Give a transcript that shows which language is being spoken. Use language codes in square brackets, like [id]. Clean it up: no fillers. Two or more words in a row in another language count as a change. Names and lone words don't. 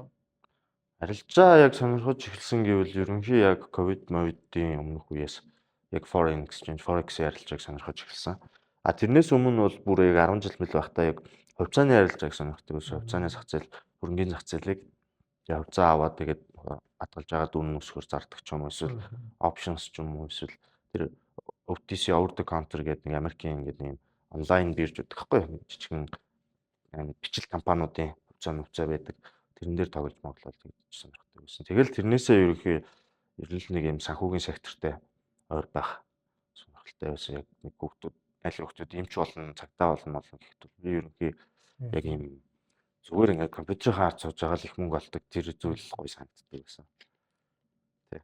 [mn] Арилжаа яг сонирхож эхэлсэн гэвэл ерөнхий яг ковид-мовидын өмнөх үеэс яг [en] foreign exchange [mn] forex-ийн арилжааг сонирхож эхэлсэн. Тэрнээс өмнө бол бүр яг 10 жил мэл байхдаа яг хувьцааны арилжааг сонирхдаг байсан. Хувьцааны зах зээл, хөрөнгөний зах зээлийг хувьцаа аваад тэгээд хадгалж байгаа дүн өсгөр зардаг ч юм уу эсвэл options ч юм уу эсвэл тэр OTC [en] over the counter [mn] гэдэг нэг Америкийн ингээд нэг онлайн бирж байдаг байхгүй жижигэн бичил компаниудын хувьцаа байдаг. Тэрэн дээр тоглож моглол гэж сонирхдаг байсан. Тэгэл тэрнээсээ ерөнхий ерөнхий нэг юм санхүүгийн сектортой ойр байх сонирхолтой байсан. Яг нэг аль хүүхдүүд эмч болно, цагтаа болно гэхэд би ерөнхий яг юм зүгээр ингээд компьютерийн хаар цууж байгаа л их мөнгө олдог тэр зүйл гоё санагддаг байсан.